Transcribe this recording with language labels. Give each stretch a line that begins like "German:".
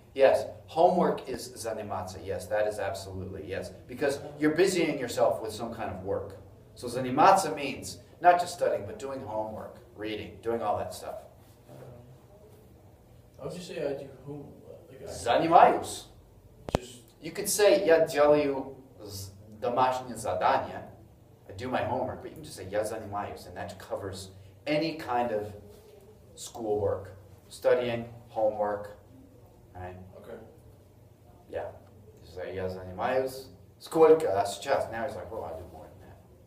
English: Yes, homework is заниматься. Yes, that is absolutely, yes. Because you're busying yourself with some kind of work. So заниматься means not just studying, but doing homework, reading, doing all that stuff. How would you say I do who? Like I
Russian: Занимаюсь.
English: just You could say
Russian: я делаю домашнее задание.
English: I do my homework, but you can just say
Russian: я занимаюсь,
English: and that covers any kind of schoolwork, studying, homework, right? okay. Yeah. Just say
Russian: я занимаюсь. Сколько? А сейчас?
English: Now he's like, oh, I do more than that.